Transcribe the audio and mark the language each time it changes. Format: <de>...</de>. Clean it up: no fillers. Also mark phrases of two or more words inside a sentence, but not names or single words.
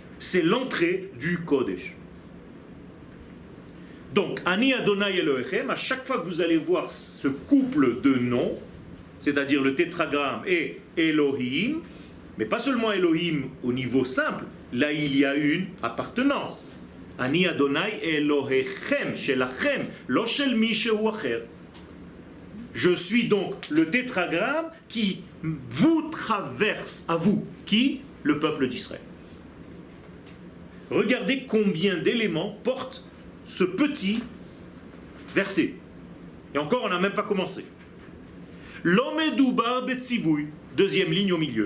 <fr>C'est l'entrée du Kodesh. Donc,</fr> <he>אני ה' אלהיכם,</he> <fr>à chaque fois que vous allez voir ce couple de noms, c'est-à-dire le tétragramme et Elohim, mais pas seulement Elohim au niveau simple, là il y a une appartenance.</fr> <he>אני ה' אלהיכם, שלכם, לא של מי שהוא אחר.</he> <fr>Je suis donc le tétragramme qui vous traverse, à vous, qui? Le peuple d'Israël. Regardez combien d'éléments porte ce petit verset. Et encore, on n'a même pas commencé.</fr> <he>העומד בציבור,</he> <fr>deuxième ligne au milieu.</fr>